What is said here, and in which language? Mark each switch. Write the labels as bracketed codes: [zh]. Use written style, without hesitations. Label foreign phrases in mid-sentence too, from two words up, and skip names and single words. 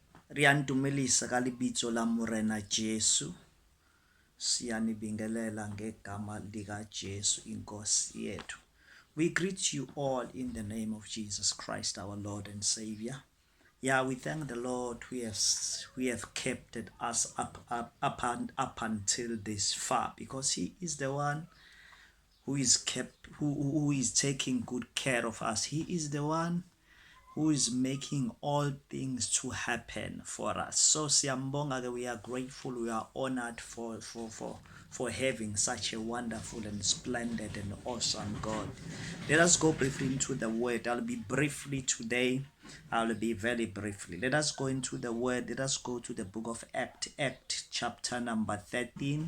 [st] Re a ntumelisa ka lebitso la Morena Jesu. [zu] Siyanibingelela ngegama lika Jesu inkosi yethu. [en] We greet you all in the name of Jesus Christ, our Lord and Savior. Yeah, we thank the Lord who have kept us up until this far, because He is the one who is taking good care of us. He is the one who is making all things to happen for us. [zu] So siyambonga ke, [en] we are grateful, we are honored for having such a wonderful and splendid and awesome God. Let us go briefly into the word. I'll be briefly today. I'll be very briefly. Let us go into the word. Let us go to the book of Act chapter number 13.